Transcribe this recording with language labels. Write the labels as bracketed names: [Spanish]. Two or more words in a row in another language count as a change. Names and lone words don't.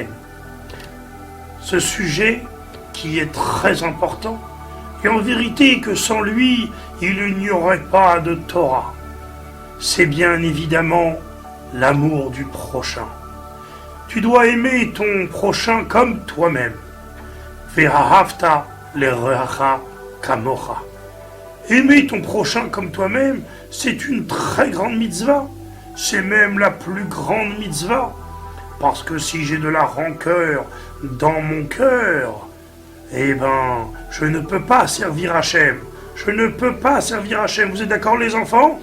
[French] Ce sujet qui est très important, et en vérité que sans lui, il n'y aurait pas de Torah. C'est bien évidemment l'amour du prochain. Tu dois aimer ton prochain comme toi-même. [Hebrew] ואהבת לרעך כמוך. [French] Aimer ton prochain comme toi-même, c'est une très grande mitzvah. C'est même la plus grande mitzvah. Parce que si j'ai de la rancœur dans mon cœur, eh ben, je ne peux pas servir Hachem. Je ne peux pas servir Hachem. Vous êtes d'accord, les enfants?